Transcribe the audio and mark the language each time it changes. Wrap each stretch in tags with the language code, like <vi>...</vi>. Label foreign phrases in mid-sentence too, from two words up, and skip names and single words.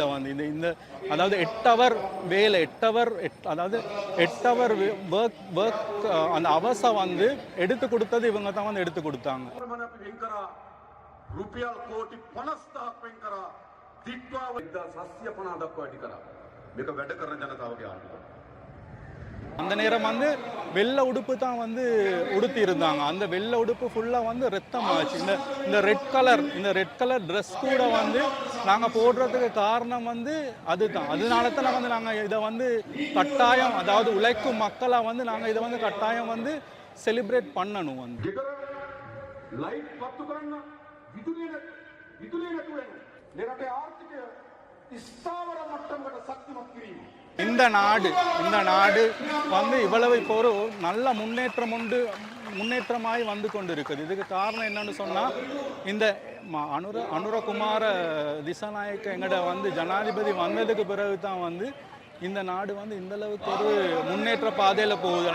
<ta>வந்து இந்த அதாவது 8 ஹவர் வேலை, 8 ஹவர் அதாவது 8</ta> <en>hour work</en> <ta>அந்த அவசை வந்து எடுத்து கொடுத்தது இவங்க தான் வந்து எடுத்து கொடுத்தாங்க.</ta> <si>රුපියල් කෝටි 50,000ක් වෙන් කරා දික්වා 1750 දක්වා වැඩි කරා. මේක වැඩ කරන ජනතාවගේ ආණ්ඩුව.</si> <ta>அந்த நேரம் வந்து வெள்ளை உடுப்பு தான் வந்து உடுத்தி இருந்தாங்க. அந்த வெள்ளை உடுப்பு ஃபுல்லாக வந்து ரத்தமாச்சு. இந்த</ta> <en>red colour dress</en> <ta>கூட வந்து நாங்கள் போடுறதுக்கு காரணம் வந்து அதுதான். அதனால தான் வந்து நாங்கள் இதை வந்து கட்டாயம், அதாவது உழைக்கும் மக்களாக வந்து நாங்கள் இதை வந்து கட்டாயம் வந்து செலிப்ரேட் பண்ணணும். வந்து</ta> <si>ලයිට් පත්තු කරන්න විදුලිය නැතුව යන රටේ ආර්ථිකය ස්ථාවර මට්ටමකට ශක්තිමත් කිරීම.</si> <ta>இந்த நாடு வந்து இவ்வளவு இப்போ ஒரு நல்ல முன்னேற்றமாய் வந்து கொண்டு இருக்குது. இதுக்கு காரணம் என்னன்னு சொன்னால், இந்த அனுரகுமார திசாநாயக்க எங்கட வந்து ஜனாதிபதி வந்ததுக்கு பிறகு தான் வந்து இந்த நாடு வந்து இந்த அளவுக்கு ஒரு முன்னேற்ற பாதையில் போகுது.</ta>